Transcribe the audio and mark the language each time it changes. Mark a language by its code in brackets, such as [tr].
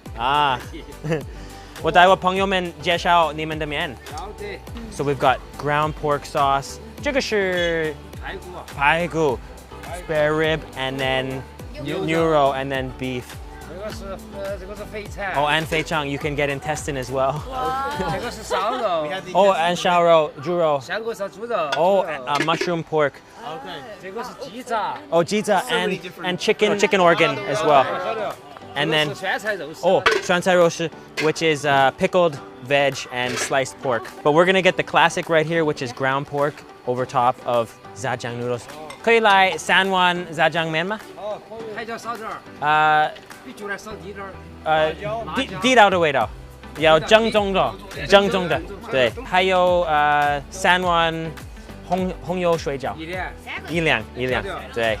[zh] 啊，我带我朋友们介绍你们的面。好的。 [en] So we've got ground pork sauce. [zh] 这个是排骨 [en] spare rib, and then neuro, and then beef. [zh] 这个是肥肠。 [en] Oh, and feichang. You can get intestine as well. [zh] 这个是烧肉。 [en] Oh, and 烧肉, 猪肉. [zh] 香锅烧猪肉。 [en] Oh, mushroom pork. [zh] 这个是鸡杂。 [en] Oh, jita and chicken organ as well. And then [zh] 酸菜肉丝。 [en] oh, 酸菜肉丝, which is pickled veg and sliced pork. But we're gonna get the classic right here, which is ground pork over top of Zhajiang noodles. [zh] 可以来3碗 Zhajiang 面吗？还叫少点儿。比酒来少滴点儿。地道的味道，要正宗的，正宗的，对。还有3碗红油水饺，一两，对。